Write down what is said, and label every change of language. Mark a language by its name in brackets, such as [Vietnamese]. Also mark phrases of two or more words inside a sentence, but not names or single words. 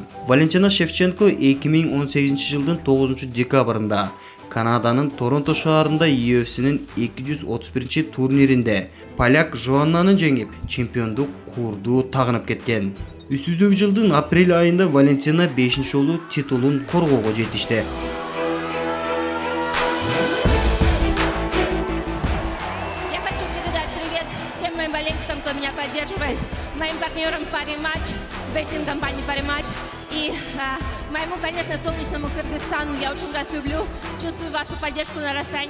[Kyrgyz] Валентина Шевченко 2018-жылдын 9-декабрында Канаданын Торонто шаарында UFC'нин 231-турниринде поляк Жоаннаны жеңип, чемпиондук курду тагынып кеткен. Үстүздөгү жылдын апрель айында Валентина 5-жолу титулун коргоого жетишти. [Russian] Моим партнерам Париматч, беттинг-компании Париматч и моему, конечно, солнечному Кыргызстану. Я очень вас люблю, чувствую вашу поддержку на расстоянии.